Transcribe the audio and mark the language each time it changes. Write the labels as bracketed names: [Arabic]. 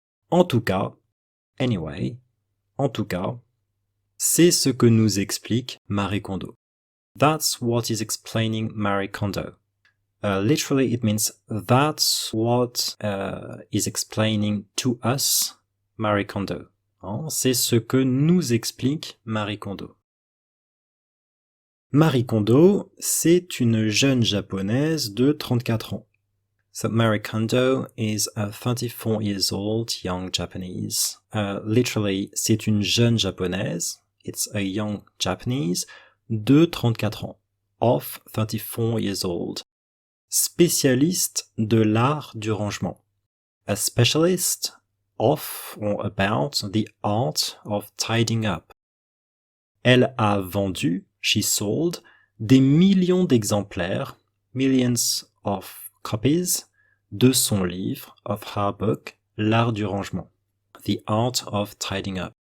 [French] En tout cas, [English] anyway, [French] en tout cas, c'est ce que nous explique Marie Kondo. [English] That's what is explaining Marie Kondo. Literally, it means that's what is explaining to us Marie Kondo. [French] C'est ce que nous explique Marie Kondo. Marie Kondo, c'est une jeune japonaise de 34 ans. [English] So Marie Kondo is a 34 years old young Japanese. [French] Literally, c'est une jeune japonaise. [English] It's a young Japanese [French] de 34 ans. [English] Of 34 years old. [French] Spécialiste de l'art du rangement. [English] A specialist of or about the art of tidying up. [French] Elle a vendu, [English] she sold, [French] des millions d'exemplaires, [English] millions of copies, [French] de son livre, [English] of her book, L'art du rangement, The Art of Tidying Up.